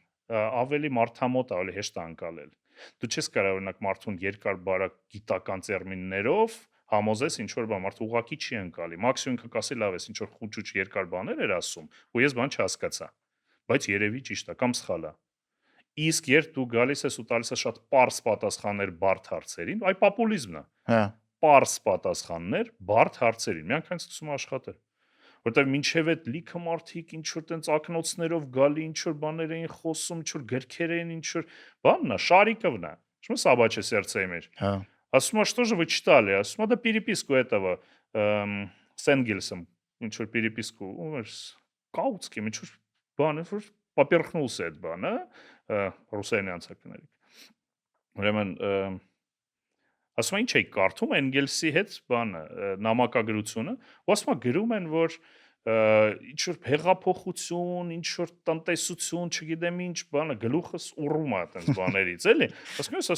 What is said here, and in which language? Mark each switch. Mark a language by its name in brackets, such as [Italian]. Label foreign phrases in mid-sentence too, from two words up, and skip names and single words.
[Armenian] Ավելի մարդամոտ է, ավելի հեշտ է անցալել։ Դու չես կարող օրինակ մարդուն երկար բարակ գիտական տերմիններով համոզես ինչ որ բան, մարդը ուղակի չի անցալի։ Մաքսիմում ինքը կասի լավ է, ինչ որ խուճուճ երկար բաներ էր ասում, ու ես բան չհասկացա։ Բայց երևի ճիշտ է կամ սխալ է։ Իսկ երբ դու գալիս ես ու տալիս ես շատ պարզ պատասխաններ բարդ հարցերին, այ պոպուլիզմն է։ Հա։ Պարզ պատասխաններ բարդ հարցերին, միանգամից սկսում աշխատել։ Որտեւ մինչև այդ լիքը մարդիկ ինչ որ տենց ակնոցներով գալի, ինչ որ բաներ էին խոսում, ինչ որ գրքեր էին, ինչ որ բանն է, Շարիկովն է։ [Russian] Что собачье сердце имеешь? [Armenian] Հա։ Ասում է, [Russian] что же вы читали? [Armenian] Ասում է, [Russian] да переписку этого с Энгельсом, [Armenian] ինչ որ переписку, Կաուցկի, ինչ որ բան, որ поперхнулся այդ բանը, ռուսերենի անցակներից։ Ուրեմն ասում ինչ էի կարդում Էնգելսի հետ բանը, նամակագրությունը, ու ասում է գրում են, որ ինչ որ հեղափոխություն, ինչ որ տնտեսություն, չգիտեմ ինչ բանը, գլուխս ուռում է այդպես բաներից, էլի։ Ասում եմ,